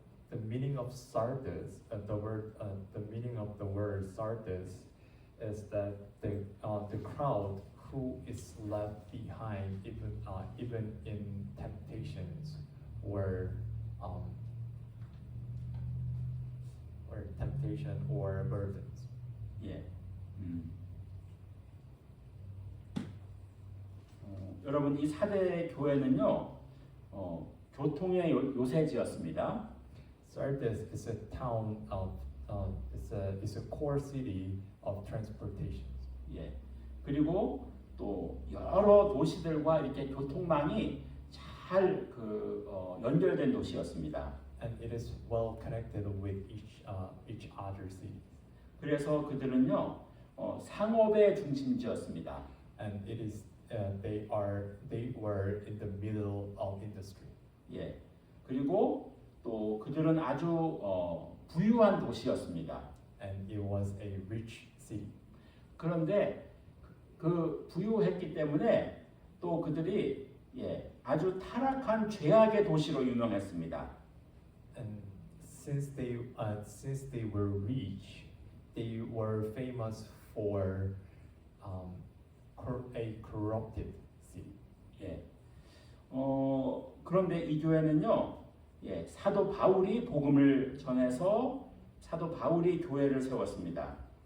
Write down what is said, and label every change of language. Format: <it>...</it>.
<en>The meaning of Sardis, the meaning of the word Sardis, is that the crowd who is left behind even in temptations or temptation or burdens.</en> <ko>예. 여러분 이 사대 교회는요 교통의 요새지였습니다.</ko> <en>Sardis is a town of is a core city of transportation.</en> <ko>예. 그리고 또 여러 도시들과 이렇게 교통망이 잘 연결된 도시였습니다.</ko> <en>And it is well connected with each other city.</en> <ko>그래서 그들은요 상업의 중심지였습니다.</ko> <en>And it is they were in the middle of industry.</en> <ko>예. 그리고 또 그들은 아주 부유한 도시였습니다.</ko> <en>And it was a rich city.</en> <ko>그런데 그 부유했기 때문에 또 그들이 아주 타락한 죄악의 도시로 유명했습니다.</ko> <en>And since they were rich, they were famous for a corrupted city.</en> <ko>예. 그런데 이 교회는요, 사도 바울이 복음을 전해서 사도 바울이 교회를 세웠습니다.</ko>